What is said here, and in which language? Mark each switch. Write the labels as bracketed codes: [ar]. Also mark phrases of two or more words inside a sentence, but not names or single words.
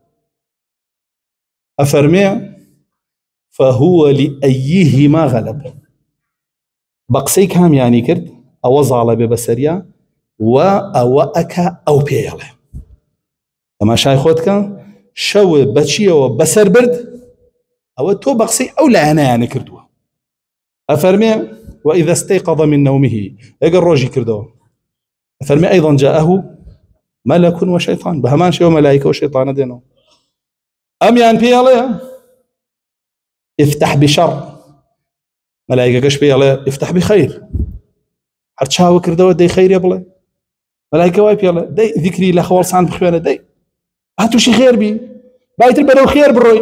[ckb] ئەفەرمێ [ar] فهو لأيهما غلب، [ckb] بقسەی کامیانی کرد ئەوە زاڵە بێ بەسەریە و ئەوە ئەکا ئەو پێڵێ. تەماشای خۆتکە شەوە بەچیەوە بەسەر برد ئەوە تۆ بەقسەی ئەو لایەنەیانە کردووە. [ar] ئەفەرمێ وإذا استيقظ من نومه، [ckb] ئەگەر ڕۆژی کردەوە ئەفەرمێ [ar] أيضا جاءه ملك وشيطان، [ckb] بە هەمان شێوە مەلایکە و شەیطانە دێنەوە، ئەمیان پێڵێ [ar] افتح بشر، [ckb] مەلایکەکەش پێڵێ [ar] افتح بخير، [ckb] هەر چاوە کردەوە دەی خەیرێ بڵێ، مەلایکە وای پێڵێ دەی ذیکری لە خەوەڵسان بخوێنە، دەی هاتووشی خێر بی، بایتر بەرەو خێر بڕۆی.